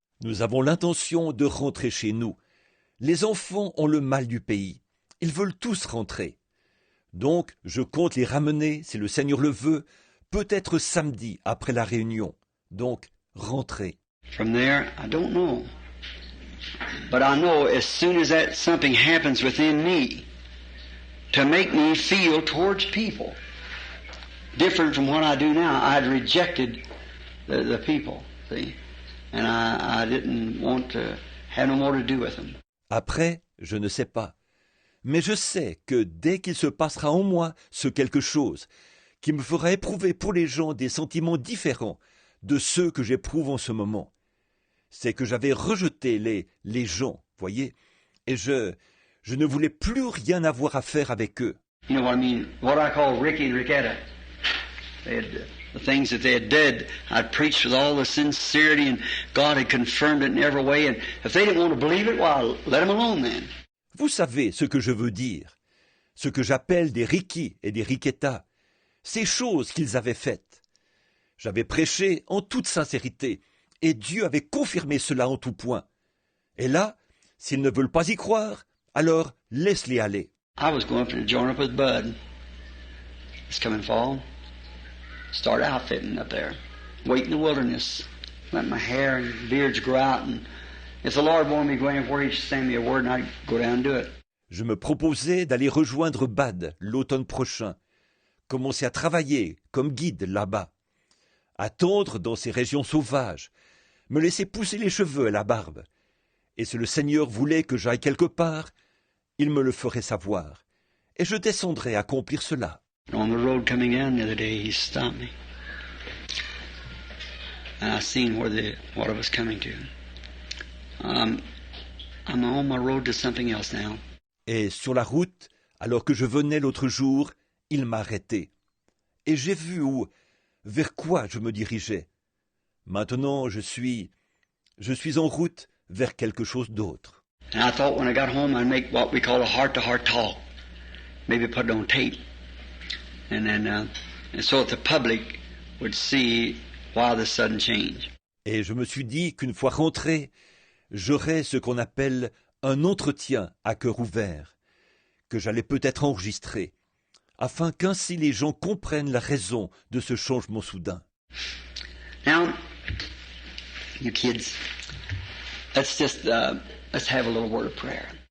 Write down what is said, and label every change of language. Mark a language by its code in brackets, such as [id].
[fr] Nous avons l'intention de rentrer chez nous. Les enfants ont le mal du pays. Ils veulent tous rentrer. Donc, je compte les ramener, si le Seigneur le veut, peut-être samedi après la réunion. Donc, rentrer. [en] From there, I don't know. But I know as soon as that something happens within me to make me feel towards people different from what I do now, I'd rejected the people, see? And I didn't want to have no more to do with them. [fr] Après, je ne sais pas. Mais je sais que dès qu'il se passera en moi ce quelque chose qui me fera éprouver pour les gens des sentiments différents de ceux que j'éprouve en ce moment, c'est que j'avais rejeté les gens, voyez, et je ne voulais plus rien avoir à faire avec eux. [en] You know what I mean? What I call Ricky and Ricketta. The things that they had did, I'd preached with all the sincerity, and God had confirmed it in every way. And if they didn't want to believe it, well, let them alone then. [fr] Vous savez ce que je veux dire, ce que j'appelle des Ricky et des Ricketta, ces choses qu'ils avaient faites. J'avais prêché en toute sincérité, et Dieu avait confirmé cela en tout point. Et là, s'ils ne veulent pas y croire, alors laisse-les aller. [en] I was going to join up with Bud. This coming fall. Start outfitting up there. Wait in the wilderness. Let my hair and beards grow out. And if the Lord wanted me to go anywhere, He'd send me a word and I'd go down and do it. [fr] Je me proposais d'aller rejoindre Bad l'automne prochain, commencer à travailler comme guide là-bas, attendre dans ces régions sauvages, me laisser pousser les cheveux et la barbe. Et si le Seigneur voulait que j'aille quelque part, il me le ferait savoir, et je descendrais accomplir cela. [en] On the road coming down the other day, He stopped me. And I seen what I was coming to. I'm on my road to something else now. [fr] Et sur la route, alors que je venais l'autre jour, il m'a arrêté. Et j'ai vu vers quoi je me dirigeais. Maintenant, je suis en route vers quelque chose d'autre. [en] And I thought when I got home I'd make what we call a heart-to-heart talk. Maybe put it on tape. And then, and so that the public would see why the sudden change. [fr] Et je me suis dit qu'une fois rentré, j'aurais ce qu'on appelle un entretien à cœur ouvert, que j'allais peut-être enregistrer, afin qu'ainsi les gens comprennent la raison de ce changement soudain. [en] Now, you kids, let's just let's have a little word of prayer.